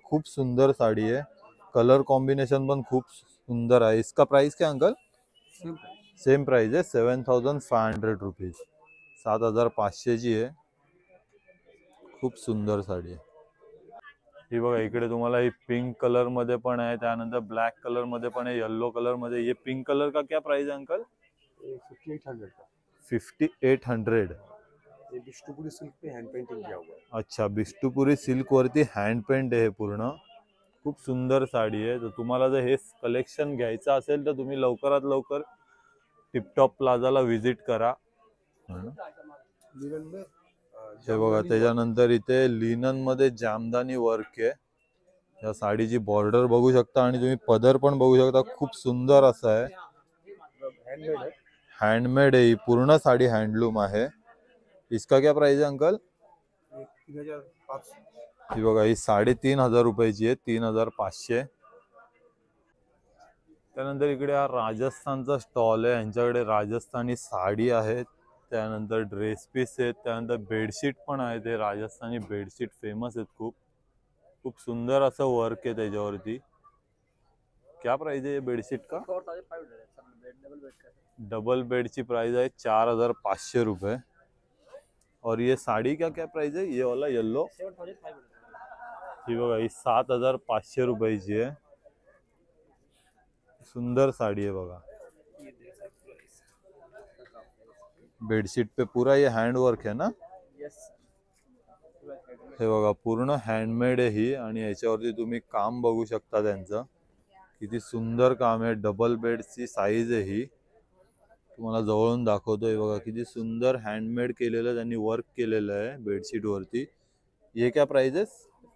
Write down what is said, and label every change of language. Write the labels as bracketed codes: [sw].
[mr] खूप सुंदर साडी आहे. कलर कॉम्बिनेशन पण खूप सुंदर आहे. [hi] इसका प्राइस क्या अंकल? [mr] सेम प्राइस आहे, 7500 रुपीज. 7500 ची आहे. खूप सुंदर साडी आहे ही बघा. इकडे तुम्हाला ही पिंक कलर मध्ये पण आहे, त्यानंतर ब्लॅक कलर मध्ये पण आहे, येलो कलर मध्ये. [hi] ये पिंक कलर का क्या प्राइस है अंकल? 5800 का। 5800। ये बिष्टुपुरी सिल्क पे हैंड पेंटिंग किया हुआ है। [mr] अच्छा, बिष्टुपुरी सिल्क वरती हँड पेंट आहे पूर्ण. खूप सुंदर साडी आहे. तर तुम्हाला जर हे कलेक्शन घ्यायचं असेल तर तुम्ही लवकरात लवकर टिपटॉप प्लाझाला व्हिजिट करा. हे बघा. त्याच्यानंतर इथे लिनन मध्ये जामदानी वर्क आहे. या साडीची बॉर्डर बघू शकता आणि तुम्ही पदर पण बघू शकता. खूप सुंदर असा आहे, हँडमेड आहे. पूर्ण साडी हँडलूम आहे. [hi] इसका क्या प्राइस है अंकल? 3500। [mr] ही बघा ही 3500 रुपयाची आहे, 3500. त्यानंतर इकडे हा राजस्थानचा स्टॉल आहे. यांच्याकडे राजस्थानी साडी आहेत, त्यानंतर ड्रेस पीस आहेत, त्यानंतर बेडशीट पण आहे. ते राजस्थानी बेडशीट फेमस आहेत खूप. खूप सुंदर असं वर्क आहे त्याच्यावरती. [hi] क्या प्राइस है ये बेडशीट का? 4500 [mr] डबल बेडची प्राइस आहे 4500 रुपये. [hi] और ये साड़ी का क्या प्राइस है? ये वाला येलो 7500। [mr] ही बघा ही 7500 रुपयाची आहे. [hi] सुंदर साड़ी है बघा. बेडशीट पे पूरा ये हैंड वर्क है ना? [mr] हे बघा पूर्ण हँडमेड आहे ही आणि याच्यावरती तुम्ही काम बघू शकता त्यांचं. किती सुंदर काम आहे. डबल बेडची साईज आहे ही. तुम्हाला जवळून दाखवतोय बघा. किती सुंदर हँडमेड केलेलं त्यांनी वर्क केलेलं आहे बेडशीट वरती. ये क्या प्राइस आहे?